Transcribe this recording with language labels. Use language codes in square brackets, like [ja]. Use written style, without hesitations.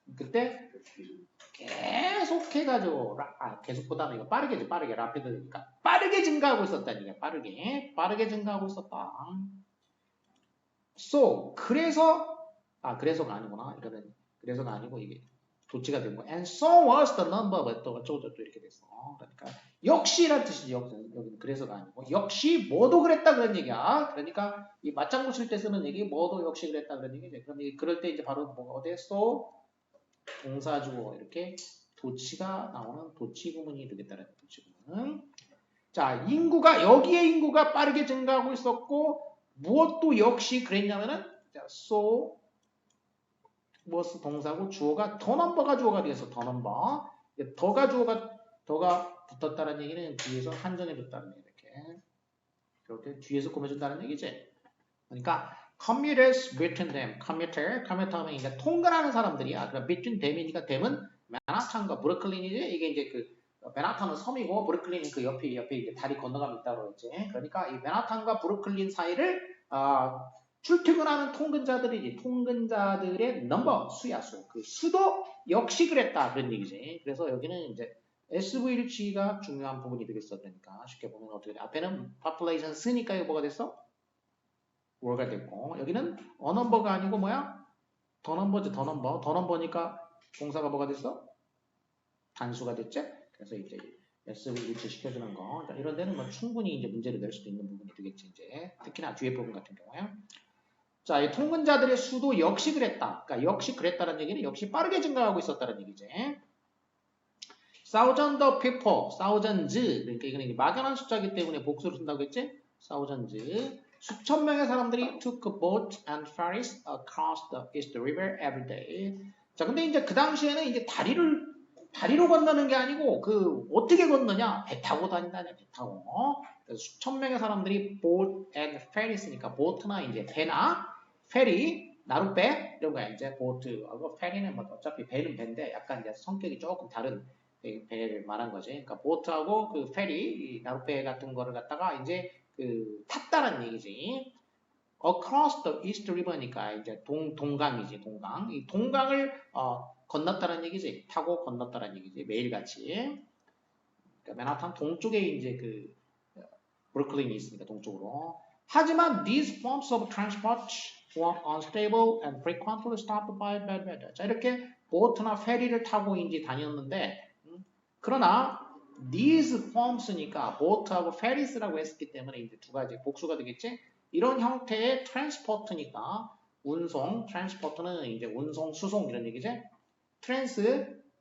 [ko] 그때 계속 해가지고 계속보다는 이거 빠르게지, 빠르게 rapidly니까 빠르게 증가하고 있었다니까. 빠르게 증가하고 있었다. So 그래서가 아니구나. 이거는 그래서가 아니고 이게 도치가 된 거. [en] And so was the number of [ko] 또 어쩌고저쩌고 이렇게 됐어. 그러니까 역시란 뜻이지. 여기는 그래서가 아니고 역시 뭐도 그랬다 그런 얘기야. 그러니까 이 맞장구 칠 때 쓰는 얘기 뭐도 역시 그랬다 그런 얘기지. 그럼 그럴 때 이제 바로 뭐가 어디서 동사주어 이렇게 도치가 나오는 도치 구문이 되겠다는 도치 구문. 자, 여기에 인구가 빠르게 증가하고 있었고 무엇도 역시 그랬냐면은 자, so was 동사고 주어가 더 넘버가 주어가 되어서 더 넘버. 더가 붙었다는 얘기는 뒤에서 한정해 줬다는 얘기 이렇게 뒤에서 꾸며준다는 얘기지. 그러니까 [en] commuters between them. [ko] commuter 하면 이제 통근하는 사람들이야. 그럼 [en] between them [ko] 이니까 them은 맨하탄과 브루클린이지. 이게 이제 그 맨하탄은 섬이고 브루클린은 그 옆에 이제 다리 건너가면 있다고 했지. 그러니까 이 맨하탄과 브루클린 사이를 출퇴근하는 통근자들이지. 통근자들의 넘버 수야 수. 그 수도 역시 그랬다 그런 얘기지. 그래서 여기는 이제 SVH가 중요한 부분이 되겠어. 그러니까 쉽게 보면 어떻게 돼? 앞에는 population 쓰니까 이거 뭐가 됐어? word가 됐고 여기는 a number가 아니고 뭐야? 더 넘버지 더 넘버. 더 넘버니까 동사가 뭐가 됐어? 단수가 됐지? 그래서 이제 SVH 시켜주는 거. 자, 이런 데는 뭐 충분히 이제 문제를 낼 수도 있는 부분이 되겠지. 이제 특히나 뒤에 부분 같은 경우에. 자, 이 통근자들의 수도 역시 그랬다. 그러니까 역시 그랬다는 얘기는 역시 빠르게 증가하고 있었다는 얘기지. [en] thousands of people, thousands. [ko] 그러니까 이거는 막연한 숫자이기 때문에 복수를 쓴다고 했지? [en] thousands. [ko] 수천 명의 사람들이 [en] took a boat and ferries across the East River every day. [ko] 자, 근데 이제 그 당시에는 이제 다리로 건너는 게 아니고 그 어떻게 건너냐? 배 타고 다닌다냐? 배 타고. 수천 명의 사람들이 boat and ferries니까 보트나 이제 배나 페리, 나룻배 이런 거야. 이제 보트하고 페리는 뭐 어차피 배는 배인데 약간 이제 성격이 조금 다른 배를 말한 거지. 그러니까 보트하고 그 페리, 나룻배 같은 거를 갖다가 이제 그 탔다는 얘기지. Across the East River니까 이제 동강이지, 동강. 이 동강을 건넜다는 얘기지. 타고 건넜다는 얘기지. 매일같이. 그러니까 맨하탄 동쪽에 이제 그 브루클린이 있으니까 동쪽으로. 하지만 [en] these forms of transport were unstable and frequently stopped by bad weather. [ko] 자, 이렇게 보트나 페리를 타고 이제 다녔는데 그러나 [en] these forms [ko] 니까 보트하고 페리스라고 했기 때문에 이제 두 가지 복수가 되겠지. 이런 형태의 트랜스포트니까 운송, 트랜스포트는 이제 운송, 수송 이런 얘기지. 트랜스포트.